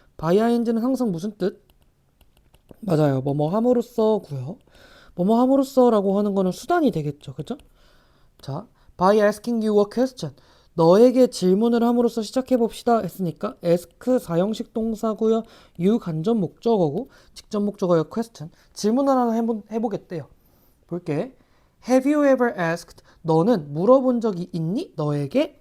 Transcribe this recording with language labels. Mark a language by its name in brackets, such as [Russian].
[Korean] by ing는 항상 무슨 뜻? 맞아요. 뭐뭐 함으로써고요. 뭐뭐 함으로써라고 하는 거는 수단이 되겠죠. 그죠? [English] 자, by asking you a question. [Korean] 너에게 질문을 함으로써 시작해 봅시다 했으니까 ask 사형식 동사고요. you 간접 목적어고 직접 목적어요. question. 질문을 하나 해보겠대요. 볼게. [English] Have you ever asked? [Korean] 너는 물어본 적이 있니? 너에게?